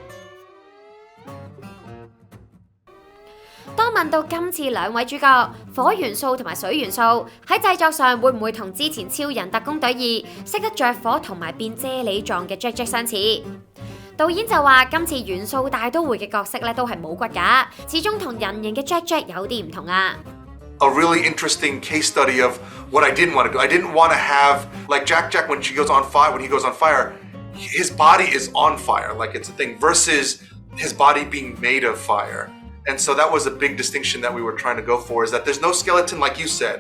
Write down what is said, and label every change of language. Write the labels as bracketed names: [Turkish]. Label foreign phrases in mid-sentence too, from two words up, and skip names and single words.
[Cantonese] 當問到今次兩位主角火元素同埋水元素喺製作上會唔會同之前超人特工隊2識得着火同埋變啫喱狀嘅 Jack 相似？導演就話今次元素大都會嘅角色咧都係冇骨架，始終同人形嘅 Jack 有啲唔同啊。 [English] A really interesting case study of what I didn't want to do. I didn't want to have like Jack when he goes on fire, his body is on fire, like it's a thing, versus his body being made of fire. And so that was a big distinction that we were trying to go for, is that there's no skeleton like you said.